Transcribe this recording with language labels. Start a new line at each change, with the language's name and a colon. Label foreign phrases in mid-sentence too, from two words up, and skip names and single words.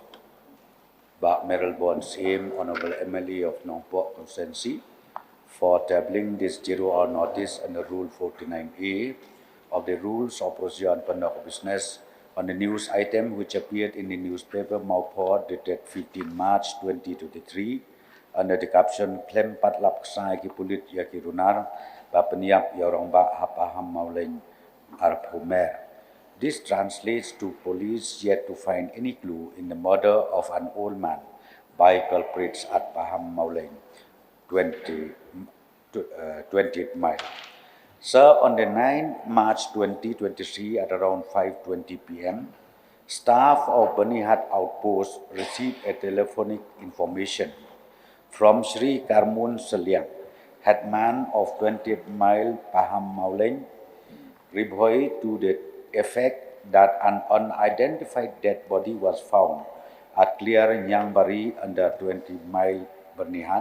English: Mayralborn Syiem, Honourable MLA of Nongpoh constituency, for tabling this 0-hour notice under Rule 49A of the Rules of Procedure and Conduct of Business on the news item which appeared in the newspaper nongpoh dated 15 March 2023 under the caption
Khasi: Klempat lapsai ki pulit ya kirunar ba pyniap ya Rangbah ha Pahammawlein arpho Mayor.
English: This translates to police yet to find any clue in the murder of an old man by culprits at Pahammawlein, 20th mile. Sir, on the 9th March 2023 at around 5:20 p.m., staff of Banihat Outpost received a telephonic information from Sri Karmun Selyang, headman of 20th Mile Pahammawlein, bhoi, to the effect that an unidentified dead body was found at Clear Nyangbari under 20 Mile Banihat.